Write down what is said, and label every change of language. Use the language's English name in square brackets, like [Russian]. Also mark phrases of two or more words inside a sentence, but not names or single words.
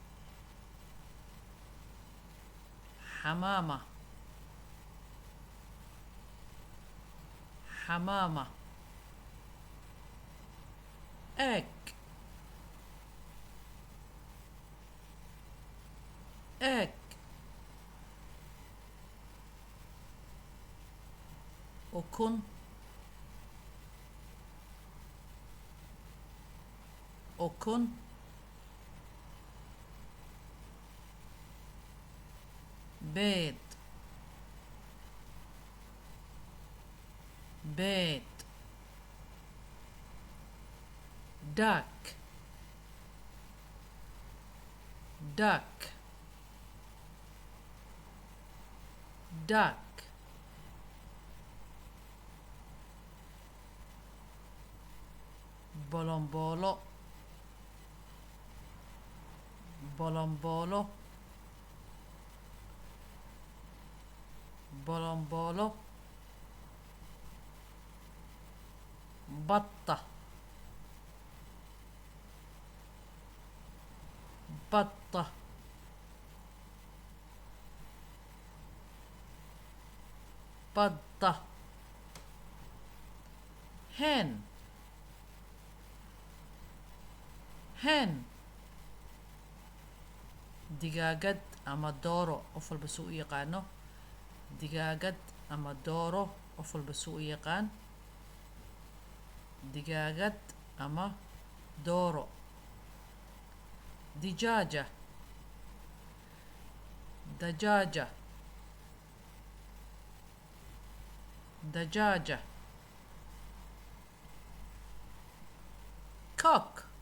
[Somali] xamaama xamaama [English] egg egg [Somali] ukun ukun bed [English] bed duck duck duck [Somali] bolombolo bolombolo bolombolo batta batta batta [English] hen hen [Somali] digaagad ama dooro, qof walba suu u yaqaano. digaagad ama dooro, qof walba suu u yaqaan. digaagad ama dooro. dijaaja dajaaja dajaaja cock